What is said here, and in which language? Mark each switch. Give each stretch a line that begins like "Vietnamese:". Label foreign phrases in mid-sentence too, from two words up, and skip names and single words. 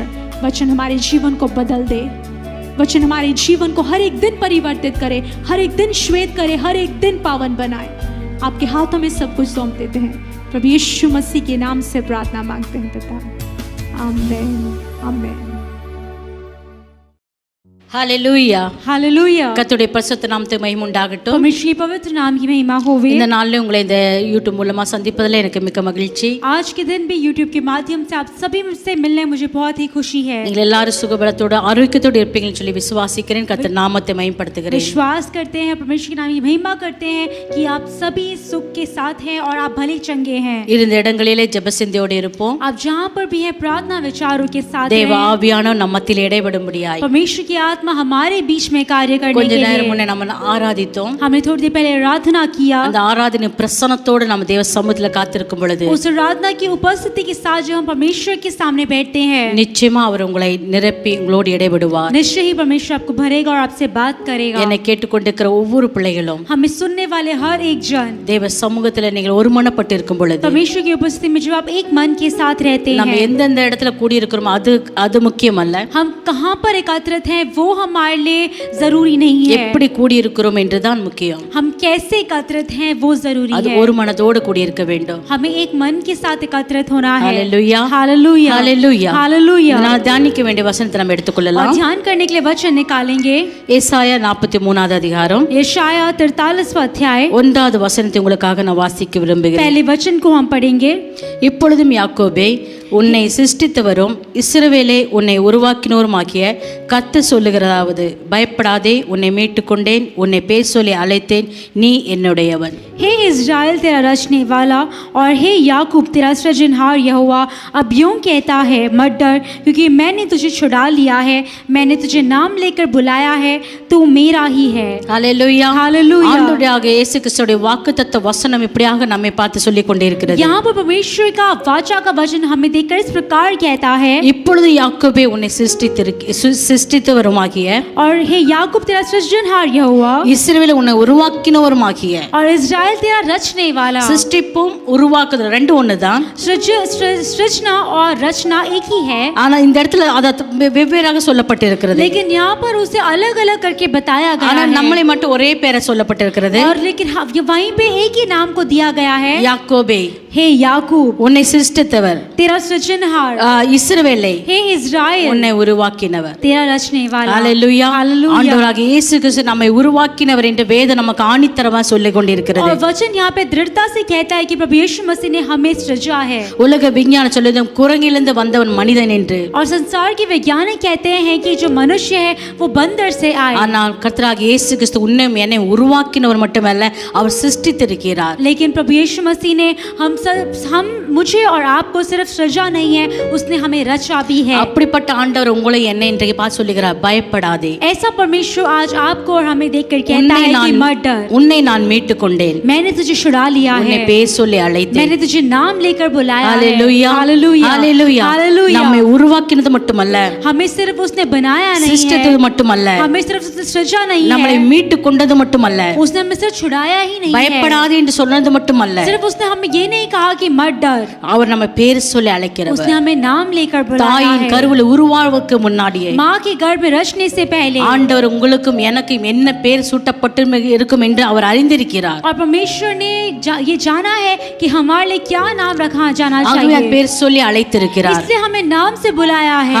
Hindi: वचन हमारे जीवन को बदल दे। वचन हमारे जीवन को हर एक दिन परिवर्तित करे, हर एक दिन श्वेत करे, हर एक दिन पावन बनाए। आपके हाथों में सब कुछ सौंप देते हैं प्रभु यीशु मसीह के नाम से प्रार्थना मांगते हैं पिता, आमीन आमीन।
Tamil: ஹல்லேலூயா
Hindi: हालेलुया।
Tamil: கர்த்தருடைய பரிசுத்த நாமத்துக்கு மகிமை உண்டாகட்டும்.
Hindi: परमेश्वर के पवित्र नाम की महिमा होवे।
Tamil: இந்த நாளில் உங்களை இந்த யூடியூப் மூலமா சந்திப்பதில் எனக்கு மிக்க மகிழ்ச்சி.
Hindi: आज के दिन भी यूट्यूब के माध्यम से आप सभी से मिलने मुझे बहुत ही खुशी है।
Tamil: நீங்கள் எல்லாரும் சுகபலத்தோட ஆரோக்கியத்தோட இருப்பீங்கன்னு சொல்லி விசுவாசிக்கிறேன். கர்த்தர் நாமத்தை மகிமைப்படுத்துகிறேன்.
Hindi: विश्वास करते हैं, परमेश्वर के नाम की महिमा करते हैं कि आप सभी सुख के साथ हैं और आप भले चंगे हैं।
Tamil: இருந்த இடங்களிலே ஜெபசிந்தையோடு இருப்போம்.
Hindi: आप जहाँ पर भी हैं प्रार्थना विचारों के साथ
Tamil: தேவ ஆவியானவர் நம்ம மத்தியில் இடைபடும்படியாய்
Hindi: परमेश्वर की आत्मा हमारे बीच में कार्य करने
Tamil: கொஞ்ச
Hindi: के
Tamil: நேரம்
Hindi: लिए
Tamil: முன்னே நம்ம ஆராதித்தோம்.
Hindi: हमने थोड़ी देर पहले आराधना किया।
Tamil: அந்த ஆராதனை பிரசன்னத்தோடு நம்ம தேவ சமூகத்தில் காத்திருக்கும் பொழுது
Hindi: उस आराधना की उपस्थिति के साथ जब हम परमेश्वर के सामने बैठते हैं,
Tamil: நிச்சயமா அவர் உங்களை நிரப்பி உங்களோடு இடைபடுவார்.
Hindi: निश्चय ही परमेश्वर आपको भरेगा और आपसे बात करेगा।
Tamil: என்னை கேட்டுக்கொண்டிருக்கிற ஒவ்வொரு பிள்ளைகளும்
Hindi: हमें सुनने वाले हर एक जन
Tamil: தேவ சமூகத்தில் நீங்கள் ஒருமனப்பட்டு இருக்கும் பொழுது
Hindi: परमेश्वर की उपस्थिति में जब आप एक मन के साथ रहते
Tamil: நம்ம
Hindi: हैं,
Tamil: எந்தெந்த இடத்துல கூடி இருக்கிறோமோ அது முக்கியம் அல்ல.
Hindi: हम कहाँ पर एकत्रित हैं वो हमारे लिए जरूरी नहीं है।
Tamil: எப்படி கூடி இருக்கிறோம் என்றுதான் முக்கியம்.
Hindi: हम कैसे एकत्रित हैं वो जरूरी
Tamil: அது
Hindi: है।
Tamil: ஒரு மனதோடு கூடி இருக்க வேண்டும்.
Hindi: हमें एक मन के साथ एकत्रित होना है। हालेलुया हालेलुया हालेलुया हालेलुया।
Tamil: நான் தியானிக்க வேண்டிய வசனத்தை நம்ம எடுத்துக்கொள்ளலாம்.
Hindi: और ध्यान करने के लिए वचन निकालेंगे।
Tamil: ஏசாயா 43வது அதிகாரம்
Hindi: यशाया 43वां अध्याय
Tamil: 1வது வசனத்தை உங்களுக்காக நான் வாசிக்க விரும்புகிறேன்.
Hindi: पहले वचन को हम पढ़ेंगे।
Tamil: இப்பொழுதும் யாக்கோபே உன்னை சிருஷ்டித்தவரும் இஸ்ரவேலே உன்னை உருவாக்கினோருமாகிய கர்த்தர் சொல்லுகிறதாவது, பயப்படாதே, உன்னை மீட்டுக்கொண்டேன், உன்னை பேர் சொல்லி அழைத்தேன், நீ என்னுடையவன்.
Hindi: हे इज़राइल तेरा रचने वाला और हे याकूब तेरा सृजनहार यहोवा अब यूं कहता है, मत डर, क्योंकि मैंने तुझे छुड़ा लिया है, मैंने तुझे नाम लेकर बुलाया है, तू मेरा ही है। हालेलुया हालेलुया।
Tamil: ஆண்டவராக இயேசு கிறிஸ்துவின் வாக்குத்தத்த வசனம் இப்படியாக நம்மை பார்த்து சொல்லிக் கொண்டே இருக்கிறது.
Hindi: यहाँ पर परमेश्वर का वाचा का वचन हमें देखकर इस प्रकार कहता है,
Tamil: இப்பொழுது யாக்கோபே உன்னை சிருஷ்டித்தவருமாகிய
Hindi: और हे याकूब तेरा सृजनहार यहोवा
Tamil: இஸ்ரவேலை உன்னை உருவாக்கினவருமாகிய,
Hindi: और इज़राइल तेरा रचने वाला।
Tamil: சிருஷ்டிப்பும் உருவாக்குதல் ரெண்டு ஒண்ணுதான்.
Hindi: सृजना और रचना एक ही है,
Tamil: ஆனா இந்த இடத்துல அது வெவ்வேறாக சொல்லப்பட்டிருக்கிறது.
Hindi: लेकिन यहाँ पर उसे अलग अलग करके बताया गया
Tamil: ஆனா
Hindi: है।
Tamil: நம்மளை மட்டும் ஒரே பேரை சொல்லப்பட்டிருக்கிறது.
Hindi: और लेकिन वहीं पे एक ही नाम को दिया गया है,
Tamil: யாக்கோபே
Hindi: हे याकूब
Tamil: உன்னை சிருஷ்டித்தவர்,
Hindi: तेरा सृजनहार,
Tamil: இஸ்ரவேலை
Hindi: हे इज़राइल
Tamil: உன்னை உருவாக்கினவர்.
Hindi: तेरा रचने वाला।
Tamil: ஹalleluya.
Hindi: हालेलुया।
Tamil: ஆண்டவராகிய இயேசு கிறிஸ்து நம்மை உருவாக்கினவர் என்று வேதம் நமக்கு ஆணித்தரமா சொல்லிக் கொண்டிருக்கிறது.
Hindi: और वचन यहाँ पे दृढ़ता से कहता है कि प्रभु यीशु मसीह ने हमें सृजा है।
Tamil: உலக விஞ்ஞானம் சொல்லுது குரங்கிலிருந்து வந்தவன் மனிதன் என்று.
Hindi: और संसार के वैज्ञानिक कहते हैं कि जो मनुष्य है वो बंदर से आए,
Tamil: ஆனால் கர்த்தராகிய இயேசு கிறிஸ்து உன்னை என்னை உருவாக்கினவர் மட்டுமல்ல, அவர் சிருஷ்டித்திருக்கிறார்.
Hindi: लेकिन प्रभु यीशु मसीह ने हम मुझे और आपको सिर्फ सृजा सृजा नहीं है, उसने हमें रचा भी है।
Tamil: அப்படிப்பட்ட ஆண்டவர் உங்களை என்னை இன்றைக்கு பார்த்து சொல்லுகிறார், பயப்படாதே,
Hindi: ऐसा परमेश्वर आज आपको और हमें देखकर कहता
Tamil: உன்னை
Hindi: है कि
Tamil: நான்
Hindi: मत डर,
Tamil: உன்னை நான் மீட்டு கொண்டேன்,
Hindi: मैंने तुझे छुड़ा लिया
Tamil: உன்னை
Hindi: है,
Tamil: பேர் சொல்லி அழைத்தேன்.
Hindi: मैंने तुझे नाम लेकर बुलाया है।
Tamil: ஹalleluya,
Hindi: हालेलुया,
Tamil: ஹalleluya.
Hindi: हालेलुया।
Tamil: நம்மை உருவாக்கினது மட்டுமல்ல,
Hindi: हमें सिर्फ उसने बनाया नहीं
Tamil: சிருஷ்டித்தது
Hindi: है,
Tamil: மட்டுமல்ல,
Hindi: हमें सिर्फ उसने सृजा नहीं
Tamil: நம்மை
Hindi: है,
Tamil: மீட்டு கொண்டது மட்டுமல்ல,
Hindi: उसने हमें सिर्फ छुड़ाया ही नहीं है,
Tamil: பயப்படாதே என்று சொன்னது மட்டுமல்ல,
Hindi: सिर्फ उसने हमें ये नहीं कहा कि मत डर,
Tamil: அவர் நம்ம பேர் சொல்லி அழைக்கிறவர்.
Hindi: उसने हमें नाम लेकर बुलाया
Tamil: தாயின்
Hindi: है।
Tamil: கருவில் உருவாவதற்கு முன்னாடியே
Hindi: माँ के गर्भ में रचने से पहले
Tamil: ஆண்டவர் உங்களுக்கும் எனக்கும் என்ன பேர் சூட்டப்பட்டு இருக்கும் என்று அவர் அறிந்திருக்கிறார்.
Hindi: और परमेश्वर ने ये जाना है कि हमारे लिए क्या नाम रखा जाना
Tamil: ஆகவே
Hindi: चाहिए,
Tamil: பேர் சொல்லி அழைத்திருக்கிறார்.
Hindi: इसलिए हमें नाम से बुलाया है।